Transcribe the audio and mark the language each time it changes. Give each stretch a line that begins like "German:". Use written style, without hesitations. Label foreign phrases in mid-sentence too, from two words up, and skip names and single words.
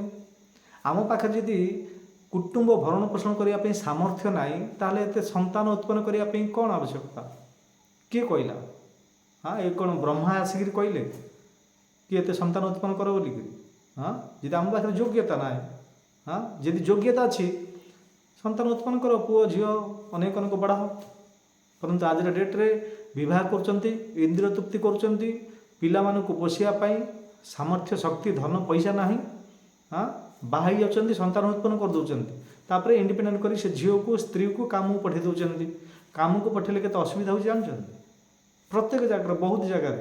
Odia: ଆମ ପାଖରେ ଯଦି କୁଟୁମ୍ବ ଭରଣ ପୋଷଣ କରିବା ପାଇଁ ସାମର୍ଥ୍ୟ ନାହିଁ, ତାହେଲେ ଏତେ ସନ୍ତାନ ଉତ୍ପନ୍ନ କରିବା ପାଇଁ କ'ଣ ଆବଶ୍ୟକତା? କିଏ କହିଲା? ଏ କ'ଣ ବ୍ରହ୍ମା ଆସିକିରି କହିଲେ କି ଏତେ ସନ୍ତାନ ଉତ୍ପନ୍ନ କର ବୋଲିକିରି? ଯଦି ଆମ ପାଖରେ ଯୋଗ୍ୟତା ନାହିଁ, ଯଦି ଯୋଗ୍ୟତା ଅଛି ସନ୍ତାନ ଉତ୍ପନ୍ନ କର, ପୁଅ ଝିଅ ଅନେକ ଅନେକ ବଢ଼ାଅ। ପରନ୍ତୁ ଆଜିର ଡେଟ୍‌ରେ ବିବାହ କରୁଛନ୍ତି, ଇନ୍ଦ୍ରିୟ ତୃପ୍ତି କରୁଛନ୍ତି, ପିଲାମାନଙ୍କୁ ପୋଷିବା ପାଇଁ ସାମର୍ଥ୍ୟ ଶକ୍ତି ଧନ ପଇସା ନାହିଁ, ବାହା ହେଇଯାଉଛନ୍ତି, ସନ୍ତାନ ଉତ୍ପନ୍ନ କରିଦେଉଛନ୍ତି, ତାପରେ ଇଣ୍ଡିପେଣ୍ଡେଣ୍ଟ କରି ସେ ଝିଅକୁ ସ୍ତ୍ରୀକୁ କାମକୁ ପଠାଇ ଦେଉଛନ୍ତି। କାମକୁ ପଠାଇଲେ କେତେ ଅସୁବିଧା ହେଉଛି ଜାଣିଛନ୍ତି? ପ୍ରତ୍ୟେକ ଜାଗାରେ, ବହୁତ ଜାଗାରେ।